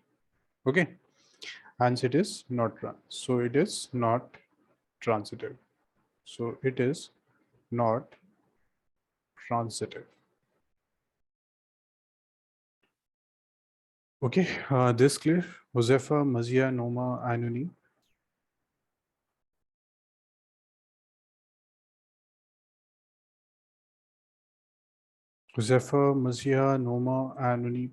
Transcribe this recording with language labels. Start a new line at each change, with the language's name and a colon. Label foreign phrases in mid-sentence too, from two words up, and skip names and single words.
English: Okay. Hence it is not so it is not transitive. So it is not transitive. Okay, this clear? Josefa, Mazia, Noma, Anuni. Josefa, Mazia, Noma, Anuni.